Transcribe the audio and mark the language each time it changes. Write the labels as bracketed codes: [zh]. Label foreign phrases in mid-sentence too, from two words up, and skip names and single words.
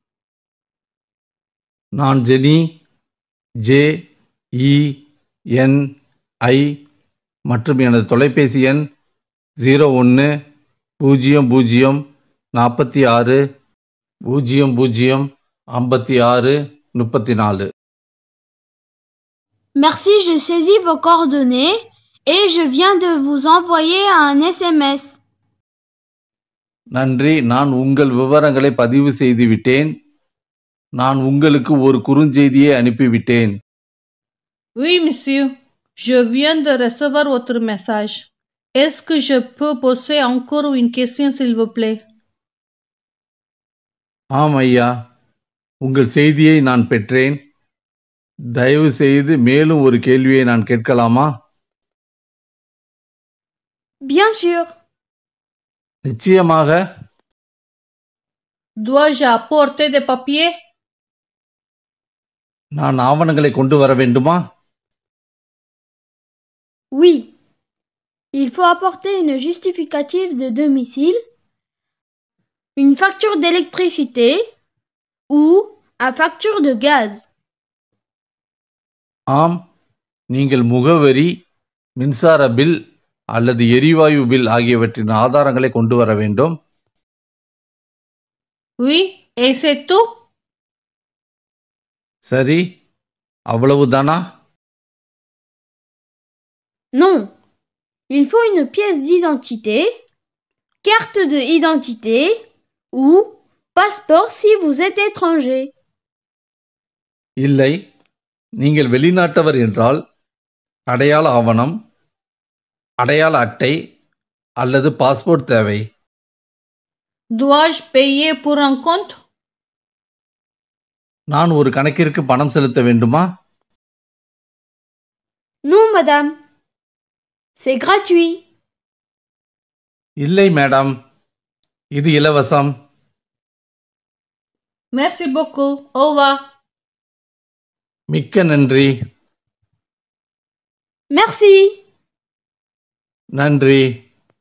[ta] நான் ஜெனி, JENI மற்றும் எனது தொலைபேசி எண் 01 00 46 00 56 34. [fr] Merci, je saisis vos coordonnées et je viens de vous envoyer un SMS. [ta] நன்றி, நான் உங்கள் விவரங்களை பதிவு செய்துவிட்டேன். நான் உங்களுக்கு ஒரு குறுஞ்செய்தியை அனுப்பிவிட்டேன். [fr] Oui, monsieur. Je viens de recevoir votre message. Est-ce que je peux poser encore une question, s'il vous plaît? [ta] ஆம் ஐயா, உங்கள் செய்தியை நான் பெற்றேன். தயவு செய்து மேலும் ஒரு கேள்வியை நான் கேட்கலாமா? [fr] Bien sûr. [ta] நிச்சயமாக. [fr] Dois-je apporter des papiers? [ta] நான் ஆவணங்களை கொண்டு வர வேண்டுமா? [fr] Oui. Il faut apporter une justificative de domicile, une facture d'électricité ou une facture de gaz. [ta] ஆம், நீங்கள் முகவரி, மின்சார பில் அல்லது எரிவாயு பில் ஆகியவற்றின் ஆதாரங்களை கொண்டு வர வேண்டும். [fr] Oui, et c'est tout? [ta] சரி, அவ்வளவுதானா? [fr] Non, il faut une pièce d'identité, carte d'identité ou passeport si vous êtes étranger. [ta] இல்லை, நீங்கள் வெளிநாட்டவர் என்றால் அடையாள ஆவணம், அடையாள அட்டை அல்லது பாஸ்போர்ட் தேவை. [fr] Dois-je payer pour un compte? [ta] நான் ஒரு கணக்கிற்கு பணம் செலுத்த வேண்டுமா? [fr] Non, madame. C'est gratuit. [ta] இல்லை மேடம், இது இலவசம். [fr] Merci beaucoup. Au revoir. [ta] மிக்க நன்றி. [fr] Merci. [ta] நன்றி.